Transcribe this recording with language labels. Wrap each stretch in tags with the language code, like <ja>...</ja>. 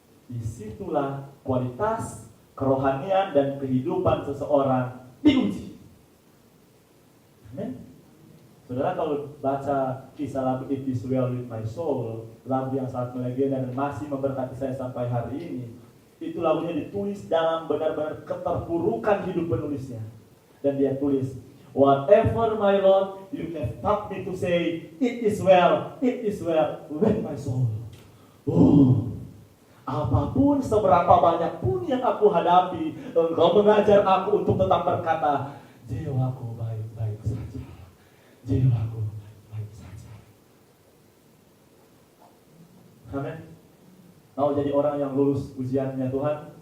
<id>Disitulah kualitas kerohanian dan kehidupan seseorang diuji. Amin. Saudara kalau baca kisah lagu It Is Well With My Soul, lagu yang sangat melegenda dan masih memberkati saya sampai hari ini, itu lagunya ditulis dalam benar-benar keterpurukan hidup penulisnya. Dan dia tulis,</id> <en>whatever my Lord you have taught me to say, it is well with my soul.</en> <id>Apapun seberapa banyak pun yang aku hadapi, Engkau mengajar aku untuk tetap berkata, jiwaku baik-baik saja. Jiwaku baik-baik saja. Amin. Mau jadi orang yang lulus ujiannya Tuhan?</id>